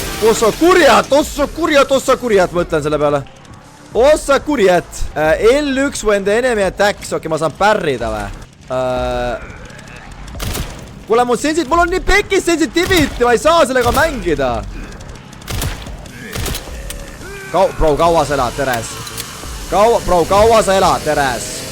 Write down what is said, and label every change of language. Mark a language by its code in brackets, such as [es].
[et] Ossa kurjad, mõtlen selle peale. Ossa kurjad. [en] L1 when the enemy attacks. [et] Okei, ma saan pärrida või? Kuule, mul on nii pekis sensitivity, ma ei saa sellega mängida. Bro, kaua sa elad, Teres? Kaua sa elad, Teres?